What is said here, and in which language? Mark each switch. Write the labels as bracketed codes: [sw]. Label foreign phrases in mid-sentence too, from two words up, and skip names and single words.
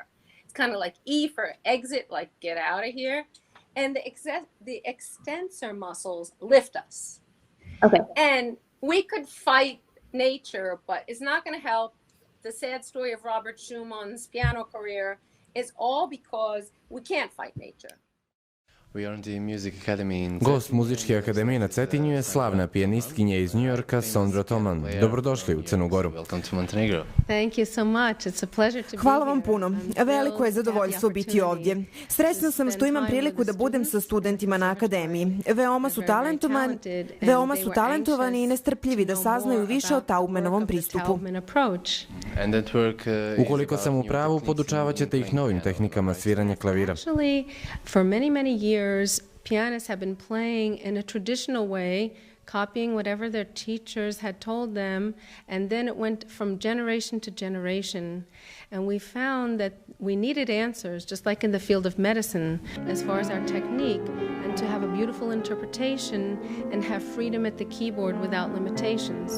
[en] It's kind of like E for exit, like get out of here. And the extensor muscles lift us. Okay. And we could fight nature, but it's not going to help. The sad story of Robert Schumann's piano career is all because we can't fight nature. [sr] Gost Muzičke akademije na Cetinju je slavna pijanistkinja iz Njujorka Sondra Tammam. Dobrodošli u Crnu Goru. Hvala vam puno. Veliko je zadovoljstvo biti ovdje. Srećna sam što imam priliku da budem sa studentima na akademiji. Veoma su talentovani i nestrpljivi da saznaju više o Taubmanovom pristupu. Ukoliko sam u pravu, podučavat ćete ih novim tehnikama sviranja klavira. [en] For many years, pianists have been playing in a traditional way, copying whatever their teachers had told them, and then it went from generation to generation. And we found that we needed answers, just like in the field of medicine, as far as our technique, and to have a beautiful interpretation and have freedom at the keyboard without limitations.